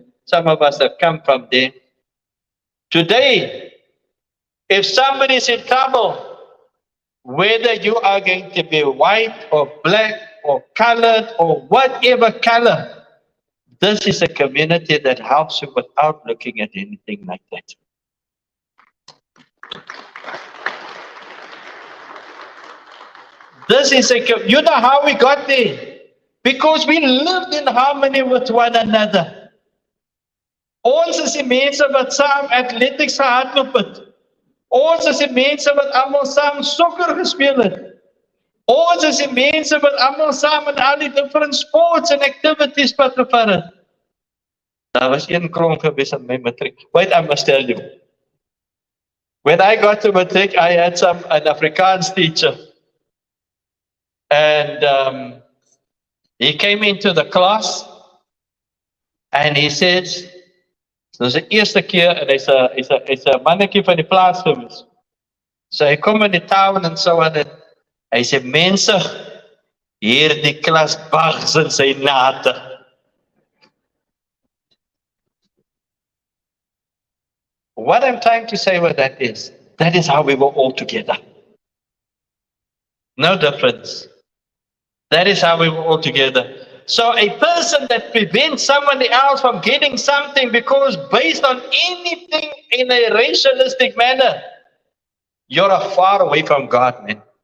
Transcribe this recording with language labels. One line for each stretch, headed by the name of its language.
English: Some of us have come from there. Today, if somebody is in trouble, whether you are going to be white or black or colored or whatever color, this is a community that helps you without looking at anything like that. This is you know how we got there? Because we lived in harmony with one another.
Afrikaans: Ons is die mense wat saam athletics gehardloop het. Ons is die mense wat almal saam sokker gespeel het. Ons is die mense wat almal saam in al die
English: different sports and activities
Afrikaans: participeer het. Daar was een kronk gewees in my matriek.
English: Wait, I must tell you. When I got to matric, I had an Afrikaans teacher. And he came into the class and he says,
Afrikaans: dis die eerste keer en hy's 'n mannetjie van die plaas gewees. So hy kom in die town en so aan en hy sê, mense, hierdie klas bars in sy nate.
English: What I'm trying to say with that is how we were all together. No difference. That is how we were all together. So a person that prevents somebody else from getting something because based on anything in a racialistic manner, you're far away from God, man.